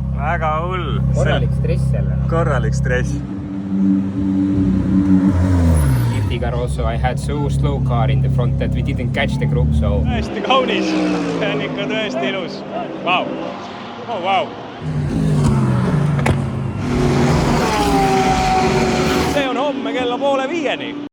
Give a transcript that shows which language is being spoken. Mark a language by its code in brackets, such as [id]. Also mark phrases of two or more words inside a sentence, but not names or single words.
[et] Väga hull. Korralik stress jälle. Korralik stress. [en] Liftiga also I had so slow car in the front that we didn't catch the group, so... [et] Tõesti kaunis. See on ikka tõesti ilus. Vau. Oh, vau. See on homme kella 4:30.